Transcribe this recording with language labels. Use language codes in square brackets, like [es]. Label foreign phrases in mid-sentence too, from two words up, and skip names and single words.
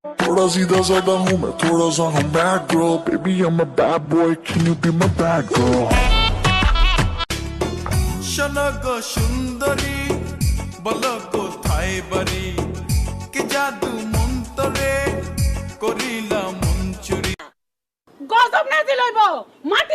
[hi] थोड़ा सीधा साधा हूँ मैं, थोड़ा सा हूँ [en] bad girl. Baby, I'm a bad boy, can you be my bad girl? [bn] শোনো সুন্দরী বলো কোথায় বাড়ি কি জাদু মন্তরে করিলা মঞ্চুরি গজব না দিলইব মাটি